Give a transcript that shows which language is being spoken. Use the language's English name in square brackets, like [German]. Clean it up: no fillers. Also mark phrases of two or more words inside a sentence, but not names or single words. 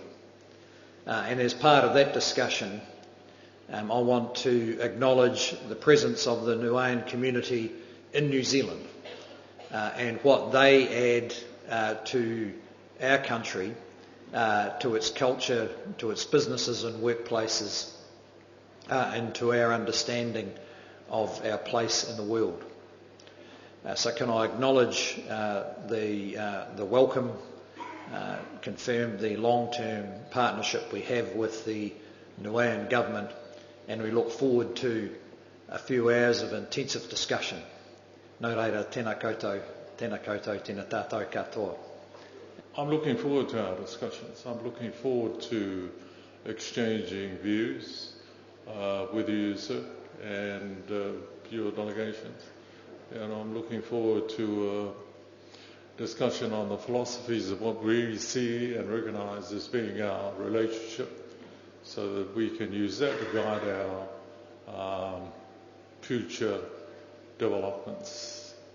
[English] And as part of that discussion, I want to acknowledge the presence of the Niuean community in New Zealand and what they add to our country, to its culture, to its businesses and workplaces, and to our understanding of our place in the world. So can I acknowledge the welcome, confirm the long-term partnership we have with the Niuean government, and we look forward to a few hours of intensive discussion. [Māori] Nō reira, tēnā koutou, tēnā tātou katoa. [English] I'm looking forward to our discussions. I'm looking forward to exchanging views with you, sir, and your delegations. And I'm looking forward to a discussion on the philosophies of what we see and recognise as being our relationship, so that we can use that to guide our future developments.